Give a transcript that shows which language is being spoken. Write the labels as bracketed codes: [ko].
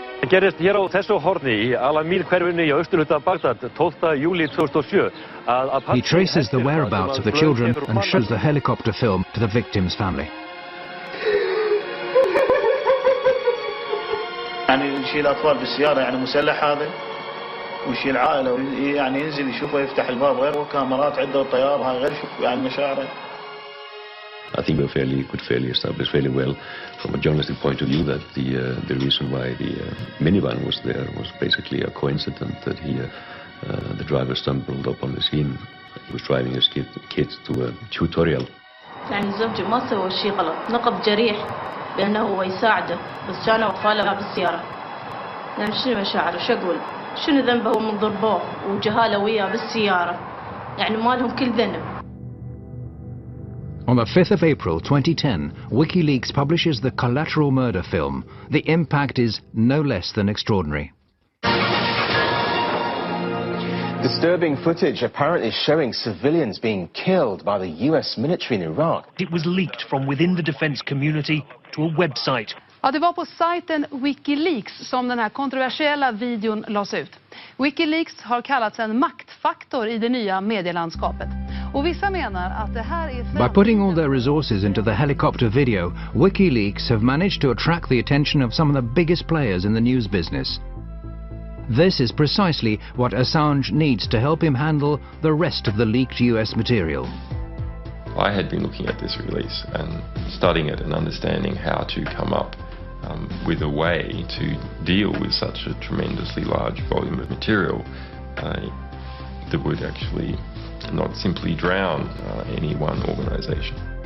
[is] Gerist hér á þessu horni í Al-Amil-hverfinu í austurhluta Baghdad 12. júlí 2007. [en] He traces the whereabouts of the children and shows the helicopter film to the victim's family. [ar] يعني يشيل أطفال بالسيارة يعني مسلح هذا ويشيل عائلة يعني ينزل يشوفه يفتح الباب غير كاميرات عنده الطيار هاي غير شوف يعني مشاعره. [en] I think we could fairly establish fairly well from a journalistic point of view that the reason why the minivan was there was basically a coincidence that the driver stumbled up on the scene. He was driving his kids to a tutorial. [ar] يعني زوجي ما سوى شيء غلط، نقض جريح بأنه هو يساعده بس كانوا أطفاله بالسيارة. يعني شنو مشاعره شو أقول؟ شنو ذنبه من ضربوه وجهاله وياه بالسيارة؟ يعني ما لهم كل ذنب. [en] On the 5th of April 2010, Wikileaks publishes the collateral murder film. The impact is no less than extraordinary. Disturbing footage apparently showing civilians being killed by the US military in Iraq. It was leaked from within the defense community to a website. [sv] Ja, det var på sajten Wikileaks som den här kontroversiella videon lades ut. Wikileaks har kallats en maktfaktor i det nya medielandskapet. Och vissa menar att det här är... [en] By putting all their resources into the helicopter video, Wikileaks have managed to attract the attention of some of the biggest players in the news business. This is precisely what Assange needs to help him handle the rest of the leaked US material. I had been looking at this release and studying it and understanding how to come up with a way to deal with such a tremendously large volume of material that would actually not simply drown any one organization.